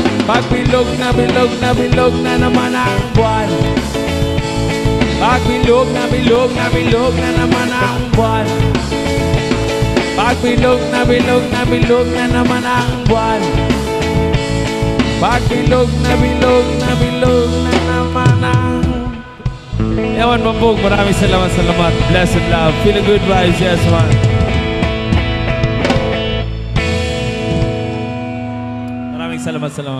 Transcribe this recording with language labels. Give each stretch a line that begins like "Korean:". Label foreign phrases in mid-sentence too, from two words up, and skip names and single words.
Filipino: Pag bilog na bilog na bilog na naman ang buwan. Pag bilog na bilog na bilog na naman ang buwan. Pag bilog na bilog na bilog na naman ang buwan. Pag bilog na bilog na bilog na naman ang... Ewan Mambog, maraming salamat.
English: Blessed love. Feeling good vibes, yes man.
Filipino: Maraming salamat.